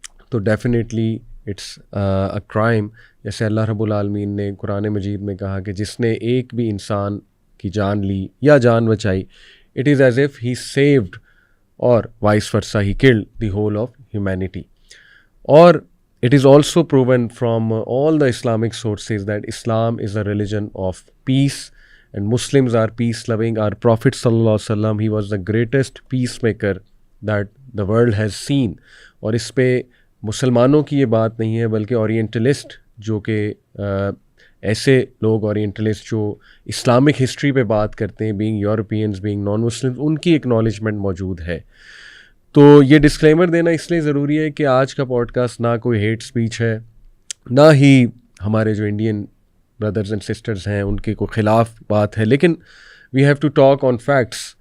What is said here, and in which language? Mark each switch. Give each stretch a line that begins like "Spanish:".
English: تو definitely it's a crime.
Urdu: جیسے اللہ رب العالمین نے قرآن مجید میں کہا کہ جس نے ایک بھی انسان کی جان لی یا جان بچائی،
English: It is as if he saved, اور vice versa he killed the whole of humanity. اور it is also proven from all the Islamic sources that Islam is a religion of peace and Muslims are peace loving. Our Prophet sallallahu alaihi wasallam, he was the greatest peacemaker that the world has seen.
Urdu: اور اس پہ مسلمانوں کی یہ بات نہیں ہے بلکہ orientalist جو کہ ایسے لوگ اورینٹلسٹ جو اسلامک ہسٹری پہ بات کرتے ہیں،
English: being Europeans, being non Muslim,
Urdu: ان کی اکنالجمنٹ موجود ہے۔ تو یہ ڈسکلیمر دینا اس لیے ضروری ہے کہ آج کا پوڈ کاسٹ نہ کوئی ہیٹ سپیچ ہے، نہ ہی ہمارے جو انڈین بردرز اینڈ سسٹرز ہیں ان کے کوئی خلاف بات ہے، لیکن
English: We have to talk on facts.